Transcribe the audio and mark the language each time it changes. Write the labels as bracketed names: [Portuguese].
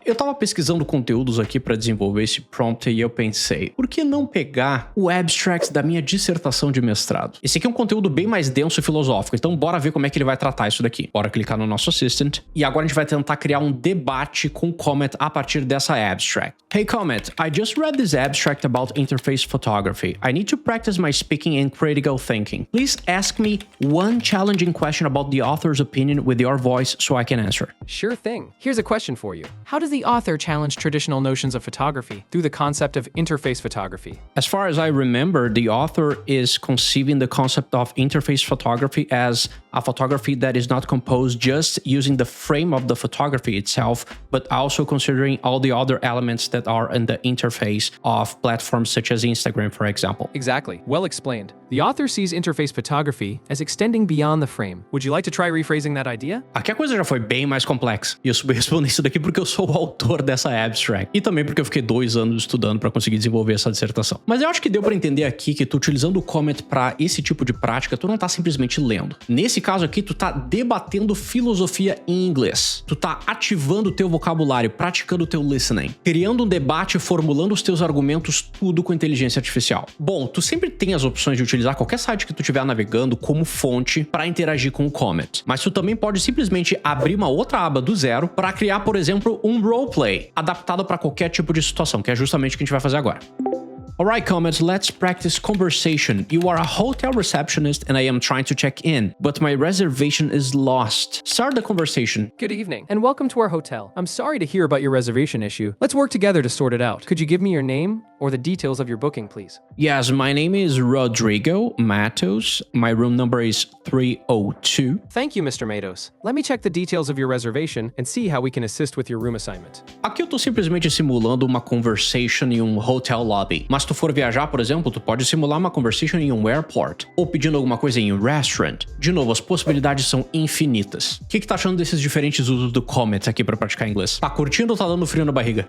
[Portuguese] Eu tava pesquisando conteúdos aqui pra desenvolver esse prompt e eu pensei, por que não pegar o abstract da minha dissertação de mestrado? Esse aqui é um conteúdo bem mais denso e filosófico, então bora ver como é que ele vai tratar isso daqui. Bora clicar no nosso Assistant. E agora a gente vai tentar criar um debate com o Comet a partir dessa abstract. [English] Hey Comet, I just read this abstract about interface photography. I need to practice my speaking and critical thinking. Please ask me one challenging question about the author's opinion with your voice so I can answer. Sure thing. Here's a question for you. How does the author challenge traditional notions of photography through the concept of interface photography? As far as I remember, the author is conceiving the concept of interface photography as a photography that is not composed just using the frame of the photography itself, but also considering all the other elements that are in the interface of platforms such as Instagram, for example. Exactly. Well explained. The author sees interface photography as extending beyond the frame. Would you like to try rephrasing that idea? [Portuguese] Aqui a coisa já foi bem mais complexa. E eu soube responder isso daqui porque eu sou o autor dessa abstract. E também porque eu fiquei 2 anos estudando para conseguir desenvolver essa dissertação. Mas eu acho que deu para entender aqui que tu utilizando o Comet para esse tipo de prática, tu não tá simplesmente lendo. Nesse caso aqui, tu tá debatendo filosofia em inglês. Tu tá ativando o teu vocabulário, praticando o teu listening, criando um debate, formulando os teus argumentos, tudo com inteligência artificial. Bom, tu sempre tem as opções de utilizar qualquer site que tu estiver navegando como fonte para interagir com o Comet. Mas tu também pode simplesmente abrir uma outra aba do zero para criar, por exemplo, um roleplay adaptado para qualquer tipo de situação, que é justamente o que a gente vai fazer agora. [English] Alright, Comet, let's practice conversation. You are a hotel receptionist and I am trying to check in, but my reservation is lost. Start the conversation. Good evening, and welcome to our hotel. I'm sorry to hear about your reservation issue. Let's work together to sort it out. Could you give me your name or the details of your booking, please? Yes, my name is Rodrigo Matos. My room number is 302. Thank you, Mr. Matos. Let me check the details of your reservation and see how we can assist with your room assignment. [Portuguese] Aqui eu tô simplesmente simulando uma conversation em um hotel lobby. Mas se tu for viajar, por exemplo, tu pode simular uma conversation em um airport. Ou pedindo alguma coisa em um restaurant. De novo, as possibilidades são infinitas. O que tá achando desses diferentes usos do Comet aqui pra praticar inglês? Tá curtindo ou tá dando frio na barriga?